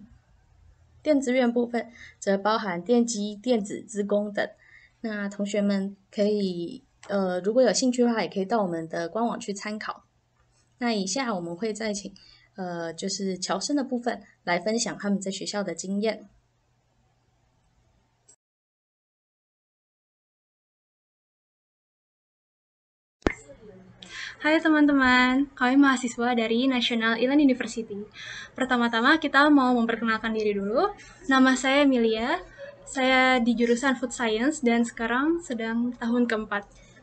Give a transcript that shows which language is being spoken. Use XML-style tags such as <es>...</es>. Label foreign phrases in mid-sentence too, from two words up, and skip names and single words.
<zh>电资院部分则包含电机、电子、资工等。那同学们可以如果有兴趣的话，也可以到我们的官网去参考。那以下我们会再请就是侨生的部分来分享他们在学校的经验。</zh> <id>Hai teman-teman, kami mahasiswa dari National Ilan University. Pertama-tama kita mau memperkenalkan diri dulu. Nama saya Emilia, saya di jurusan</id> <en>Food Science</en> <id>dan sekarang sedang tahun keempat.</id>